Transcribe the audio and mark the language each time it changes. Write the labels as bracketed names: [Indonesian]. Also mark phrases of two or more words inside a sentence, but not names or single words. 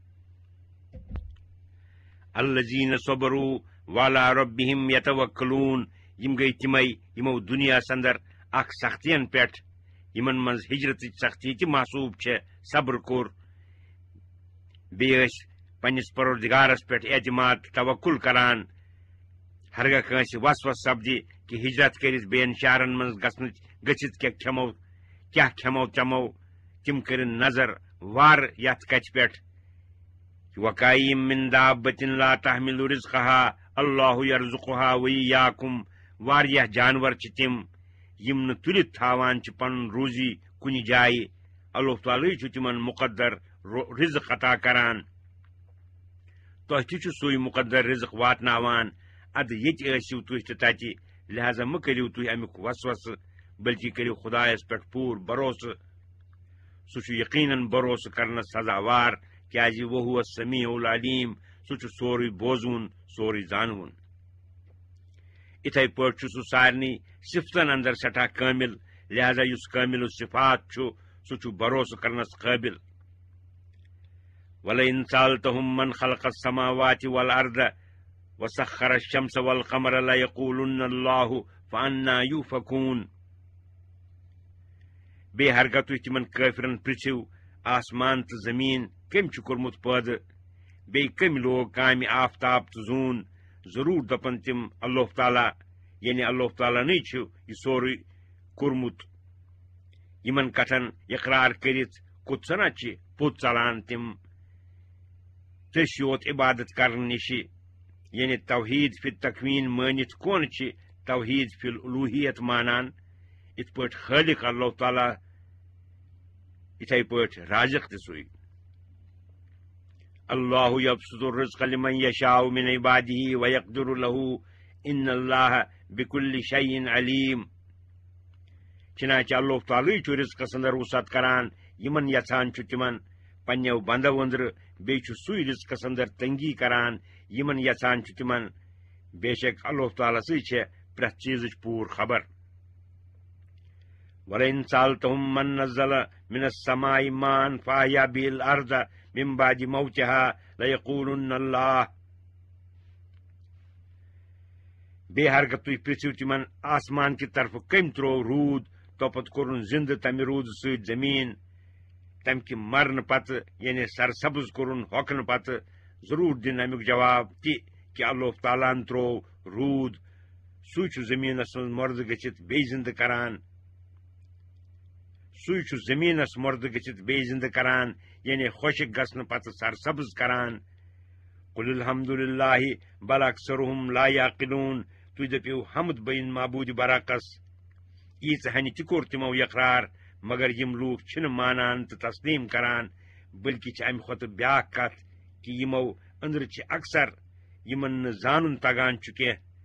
[Arabic] الذین صبروا وعلی ربہم یتوکلون [Kashmiri] یم گٔے تِمے یمو دُنیاہس اندر اکھ سختین پٮ۪ٹھ یمن منٛز ہجرتٕچ سختی تہِ محسوٗب چھےٚ صبر کوٚر بیٚیہِ ٲسۍ پننِس پروردگارس پٮ۪ٹھ اعتماد تہٕ توکل کران ہرگاہ کٲنٛسہِ وسوس سپدِ کہ ہجرت کٔرِتھ بیٚین شہرن منٛز گٔژھِتھ کیاہ کھٮ۪مو چٮ۪مو تِم کٔرِن نظر وار یتھ کتھِ پٮ۪ٹھ [Arabic] وکایِم من دابۃ لا تحمل رزقها اللہ یرزقها وإیاکم [Kashmiri] واریاہ جانور چھِ تِم یم نہٕ تُلِتھ تھاوان چھِ پنُن روزی کُنہِ جایہِ اللہ تعالیٰ چھُ تِمن مقدر رزق عطا کران تۄہہِ تہِ چھُ سُے مقدر رزق واتناوان ادٕ ییٚتہِ ٲسِو تُہۍ تہٕ تتہِ لہذا مہٕ کٔرِو تُہۍ امیُک وسوسہٕ بلکہ کٔرِو خدایس پٮ۪ٹھ پوٗرٕ بھروسہٕ سُہ چھُ یقیناً بھروسہٕ کرنس سزاوار کیازِ [Arabic] وہو السمیع العلیم [Kashmiri] سُہ چھُ سورُے بوزوُن سورُے زانوُن اِتھے پٲٹھۍ چھُ سُہ سارنٕے صفتن اندر سٹھاہ کٲمل لہذا یس کامل الصفات سہ بھروسہ کرنس قابل [Arabic] وَلَئِن سَأَلْتَهُم مَّنْ خَلَقَ السَّمَاوَاتِ وَالْأَرْضَ وَسَخَّرَ الشَّمْسَ وَالْقَمَرَ لَيَقُولُنَّ اللَّهُ فَأَنَّىٰ يُؤْفَكُونَ [Kashmiri] بیٚیہِ ہرگاہ تُہۍ تِمن کٲفرن پرٛژھِو آسمان تہٕ زٔمیٖن کٔمۍ چھُ کوٚرمُت پٲدٕ بیٚیہِ کٔمۍ لوگ کامہِ آفتاب تہٕ زوٗن ضروٗر دپن تِم اللہ تعالیٰ یعنی اللہ تعالیٰ نے چھُ یہِ سورُے کوٚرمُت یِمن کتھن اقرار کٔرِتھ کوٚت سنا چھِ پوٚت ژلان تِم تٔسۍ یوت عبادت کرنہٕ نِش یعنی توحید فی تکوین مٲنِتھ کون چھِ توحید فی الوٗہیت مانان یِتھ پٲٹھۍ خٲلق اللہ تعالیٰ یِتھے پٲٹھۍ رازق تہِ سُے [Arabic] اللہ یبسط الرزق لمن یشاء من عباده ویقدر له ان اللہ بكل شیء علیم [Kashmiri] چنانچہ اللہ تعالیٰ چھُ رزقس اندر وسعت کران یمن یژھان چھُ تِمن پننیو بندو أنٛدرٕ بیٚیہِ چھُ سُے رزقس اندر تنگی کران یمن یژھان چھُ تِمن بے شک اللہ تعالیٰ سٕے چھےٚ پرٛٮ۪تھ چیٖزٕچ پوٗرٕ خبر [Arabic] وَلَئِن سَأَلْتَهُم مَّن نَّزَّلَ مِنَ السَّمَاءِ ماءً فَأَحْيَا بِهِ الْأَرْضَ مِن بَعْدِ مَوْتِهَا لَيَقُولُنَّ اللَّهُ [Kashmiri] بیٚیہِ ہرگاہ تُہۍ پرٛژھِو تِمن آسمان کہِ طرفہٕ کٔمۍ ترٛوو روٗد توپت کوٚرُن زِندٕ تمہِ روٗدٕ سۭتۍ زٔمیٖن تمہِ کہِ مرنہٕ پتہٕ یعنی سرسبز کوٚرُن ہۄکھنہٕ پتہٕ ضروٗر دِن امیُک جواب تہِ کہِ اللہ تعالیٰ ہن ترٛوو روٗد سُے چھُ زٔمیٖنس منٛز مۄردٕ گٔژھِتھ بیٚیہِ زِندٕ کران سُے چھُ زٔمیٖنس مۄردٕ گٔژھِتھ بیٚیہِ زِندٕ کران یعنی خۄشِک گژھنہٕ پتہٕ سرسبز کران [Arabic] قُلِ الحمدُ لِلّٰہِ بل اکثرهم لا یعقلوٗن [Kashmiri] تُہۍ دٔپِو حمد بٔیِن معبوٗدِ برعکس ییٖژ ہنہِ تہِ کوٚر تِمو یقرار مگر یِم لوٗکھ چھِنہٕ مانان تہٕ تسلیٖم کران بٔلکہِ چھِ امہِ کھۄتہٕ بیٛاکھ کتھ کہِ یِمو أنٛدرٕ چھِ اکثر یِمن نہٕ زانُن تگان چھُ کینٛہہ